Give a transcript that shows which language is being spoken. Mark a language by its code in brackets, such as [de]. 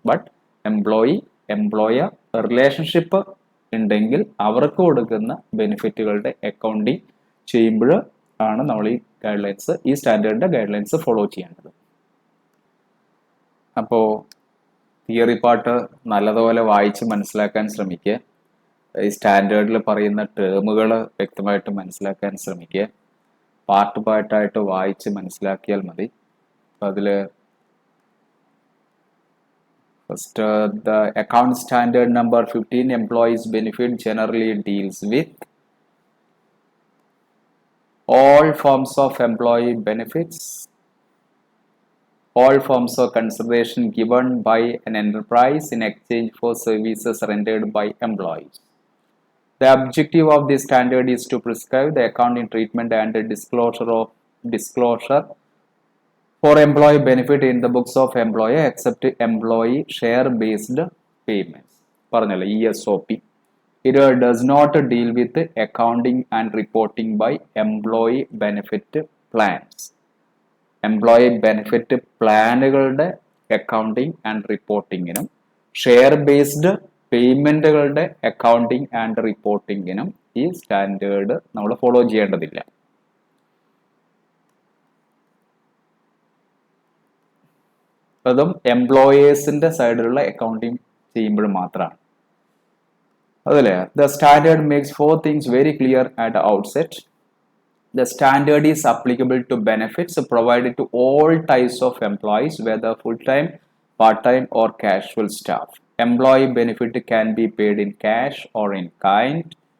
[ml] But employer relationship ഉണ്ടെങ്കിൽ അവർക്ക് കൊടുക്കുന്ന ബെനിഫിറ്റുകളുടെ അക്കൗണ്ടിങ് ചെയ്യുമ്പോൾ ആണ് നമ്മൾ ഈ സ്റ്റാൻഡേർഡിന്റെ ഗൈഡ് ലൈൻസ് ഫോളോ ചെയ്യേണ്ടത്. അപ്പോ തിയറി പാർട്ട് നല്ലതുപോലെ വായിച്ച് മനസ്സിലാക്കാൻ ശ്രമിക്കുക. ഈ സ്റ്റാൻഡേർഡിൽ പറയുന്ന ടേമുകൾ വ്യക്തമായിട്ട് മനസ്സിലാക്കാൻ ശ്രമിക്കുക. പാർട്ടായിട്ട് വായിച്ച് മനസ്സിലാക്കിയാൽ മതി. അതില് first, the account standard number 15 employees benefit generally deals with [en] all forms of employee benefits, all forms of consideration given by an enterprise in exchange for services rendered by employees. The objective of this standard is to prescribe the accounting treatment and the disclosure for employee benefit in the books of employer except employee share based payments. [ml] പറഞ്ഞല്ലോ ESOP. [en] It does not deal with accounting and reporting by employee benefit plans. [ml] Employee benefit പ്ലാനുകളുടെ accounting and റിപ്പോർട്ടിങ്ങിനും share based പേയ്മെന്റുകളുടെ accounting and റിപ്പോർട്ടിങ്ങിനും ഈ standard നമ്മൾ follow ചെയ്യേണ്ടതില്ല. അതും എംപ്ലോയേഴ്സിന്റെ സൈഡിലുള്ള accounting ചെയ്യുമ്പോൾ മാത്രമാണ്. അതല്ലേ, [en] the standard makes 4 things very clear at the outset. The standard is applicable to benefits provided to all types of employees, whether full-time, part-time or casual staff. Employee benefit can be paid in cash or in kind.